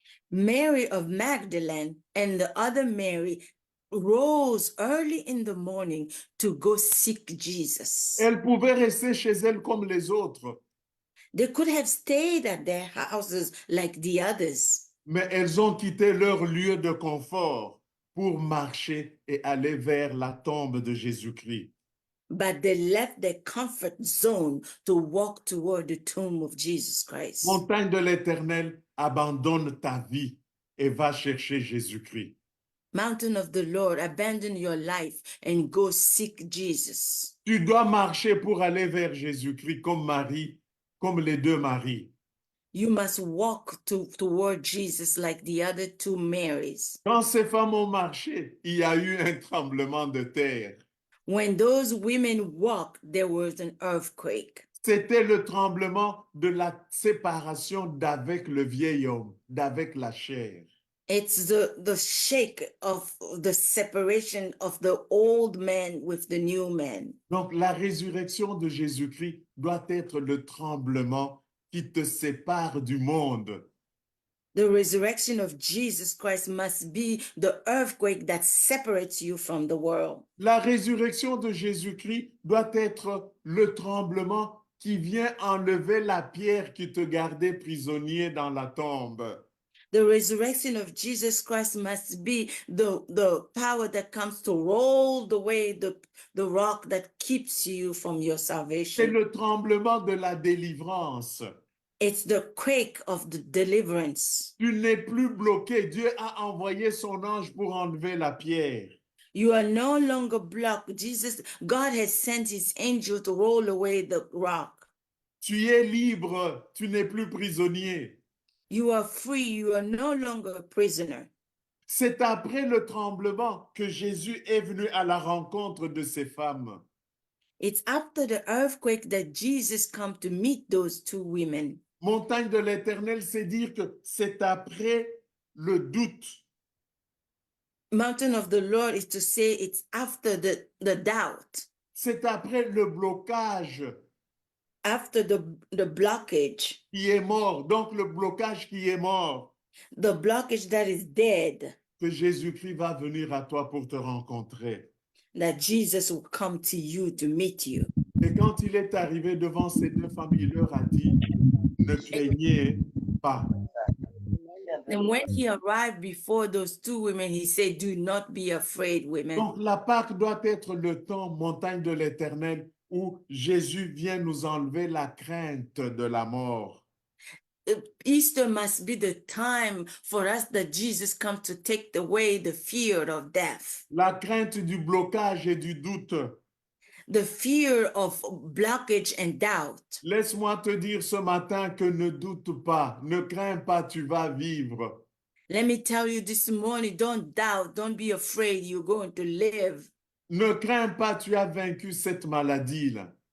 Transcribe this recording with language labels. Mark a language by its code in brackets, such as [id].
[en] Mary of Magdalene and the other Mary rose early in the morning to go seek Jesus. [fr] Elle pouvait rester chez elle comme les autres, [en] They could have stayed at their houses like the others, [fr] mais elles ont quitté leur lieu de confort pour marcher et aller vers la tombe de Jésus-Christ. [en] but they left their comfort zone to walk toward the tomb of Jesus Christ. [fr] Montagne de l'Éternel, abandonne ta vie et va chercher Jésus-Christ. [en] Mountain of the Lord, abandon your life and go seek Jesus. [fr] Tu dois marcher pour aller vers Jésus-Christ comme Marie, comme les 2 Maries. [en] You must walk toward Jesus like the other 2 Marys. [fr] Quand ces femmes ont marché, il y a eu un tremblement de terre. [en] When those women walked, there was an earthquake. [fr] C'était le tremblement de la séparation d'avec le vieil homme, d'avec la chair. [en] It's the shake of the separation of the old man with the new man. [fr] Donc la résurrection de Jésus-Christ doit être le tremblement qui te sépare du monde. [en] The resurrection of Jesus Christ must be the earthquake that separates you from the world. [fr] La résurrection de Jésus-Christ doit être le tremblement qui vient enlever la pierre qui te gardait prisonnier dans la tombe. [en] The resurrection of Jesus Christ must be the power that comes to roll away the rock that keeps you from your [fr] C'est [en] salvation. [fr] le tremblement de la délivrance. [en] It's the quake of the deliverance. [fr] Tu n'es plus bloqué. Dieu a envoyé son ange pour enlever la pierre. [en] You are no longer blocked. God has sent his angel to roll away the rock. [fr] Tu es libre. Tu n'es plus prisonnier. [en] You are free. You are no longer a prisoner. [fr] C'est après le tremblement que Jésus est venu à la rencontre de ces femmes. [en] It's after the earthquake that Jesus come to meet those two women. [fr] Montagne de l'Éternel, c'est dire que c'est après le doute. [en] Mountain of the Lord is to say it's after the doubt, [fr] C'est après le blocage [en] after the blockage, [fr] qui est mort. Donc le blocage qui est mort, [en] the blockage that is dead, [fr] que Jésus-Christ va venir à toi pour te rencontrer. [en] that Jesus will come to you to meet you. [fr] Et quand il est arrivé devant ces deux femmes, il leur a dit, ne craignez pas. [en] And when he arrived before those two women, he said, do not be afraid, women. [fr] Donc la Pâque doit être le temps, montagne de l'Éternel, où Jésus vient nous enlever la crainte de la mort. [en] Easter must be the time for us that Jesus comes to take away the fear of death, [fr] La crainte du blocage et du doute. [en] the fear of blockage and doubt. [fr] Laisse-moi te dire ce matin que ne doute pas, ne crains pas, tu vas vivre. [en] Let me tell you this morning, don't doubt, don't be afraid, you're going to live. [fr] Ne crains pas, tu as vaincu cette maladie-là.